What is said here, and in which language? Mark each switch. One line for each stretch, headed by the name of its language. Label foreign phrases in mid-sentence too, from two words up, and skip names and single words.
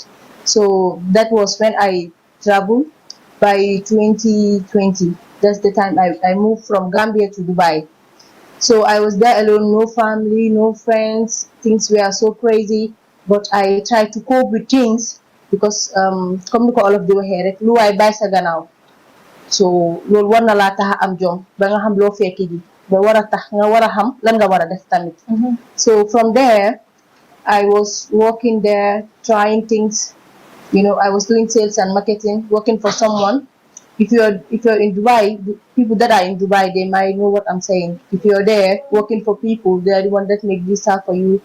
English: So that was when I traveled by 2020. That's the time I moved from Gambia to Dubai. So I was there alone, no family, no friends. Things were so crazy, but I tried to cope with things because come to all of the way
Wolof: lu I buy sa ganaw. So loolu war na laa tax am jom ba nga xam loo fekki ji ba war a tax nga war a xam lan nga war a def tamit.
English: So from there I was working there, trying things. I was doing sales and marketing, working for someone. If you're in Dubai, the people that are in Dubai, they might know what I'm saying. If you're there working for people, they are the one that make visa for you.